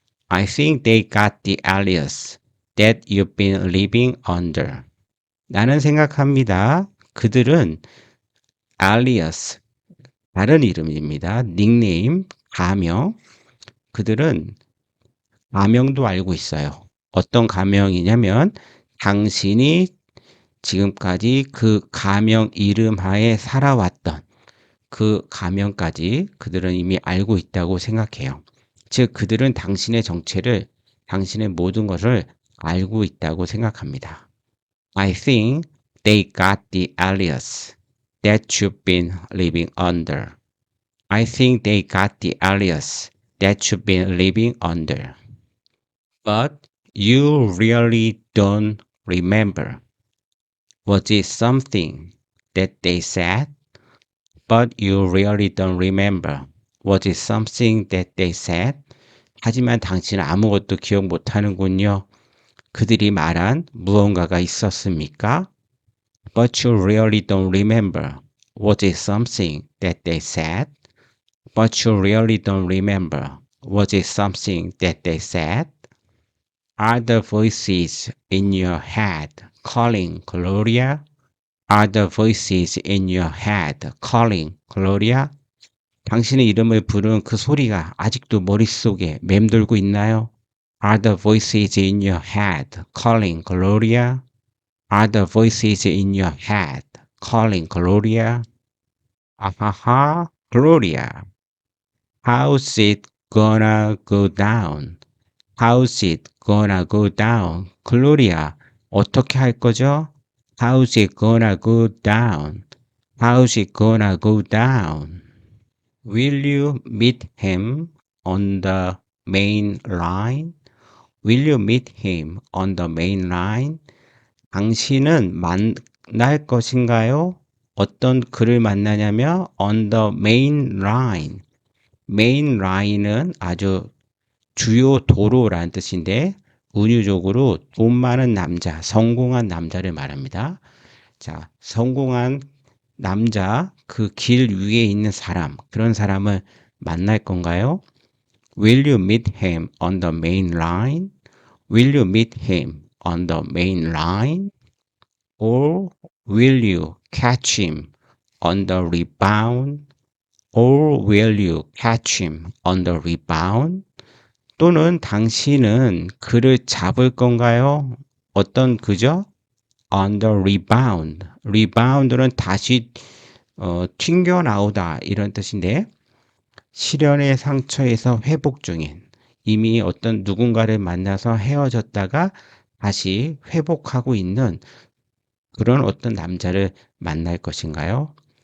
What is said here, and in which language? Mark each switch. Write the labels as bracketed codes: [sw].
[en] I think they got the alias that you've been living under. [ko] 나는 생각합니다. 그들은 alias, 다른 이름입니다. 닉네임, 가명. 그들은 가명도 알고 있어요. 어떤 가명이냐면 당신이 지금까지 그 가명 이름 하에 살아왔던 그 가명까지 그들은 이미 알고 있다고 생각해요. 즉 그들은 당신의 정체를, 당신의 모든 것을 알고 있다고 생각합니다. [en] I think they got the alias that you've been living under. I think they got the alias that you've been living under. But you really don't remember. Was it something that they said? But you really don't remember. Was it something that they said? [ko] 하지만 당신은 아무것도 기억 못하는군요. 그들이 말한 무언가가 있었습니까? [en] But you really don't remember. Was it something that they said? But you really don't remember. Was it something that they said? Are the voices in your head calling Gloria? Are the voices in your head calling Gloria? [ko] 당신의 이름을 부르는 그 소리가 아직도 머릿속에 맴돌고 있나요? [en] Are the voices in your head calling Gloria? Are the voices in your head calling Gloria? 아하하, Gloria. How's it gonna go down? How's it gonna go down? [ko] Gloria, 어떻게 할 거죠? [en] How's it gonna go down? How's it gonna go down? Will you meet him on the main line? Will you meet him on the main line? [ko] 당신은 만날 것인가요? 어떤 그를 만나냐며 [en] on the main line. [ko] main line은 아주 주요 도로라는 뜻인데 은유적으로 돈 많은 남자, 성공한 남자를 말합니다. 자, 성공한 남자, 그 길 위에 있는 사람, 그런 사람을 만날 건가요? [en] Will you meet him on the main line? Will you meet him on the main line? Or will you catch him on the rebound? Or will you catch him on the rebound? [ko] 또는 당신은 그를 잡을 건가요? 어떤 그죠? [en] On the rebound. [ko] rebound는 다시 튕겨 나오다 이런 뜻인데 시련의 상처에서 회복 중인 이미 어떤 누군가를 만나서 헤어졌다가 다시 회복하고 있는 그런 어떤 남자를 만날 것인가요?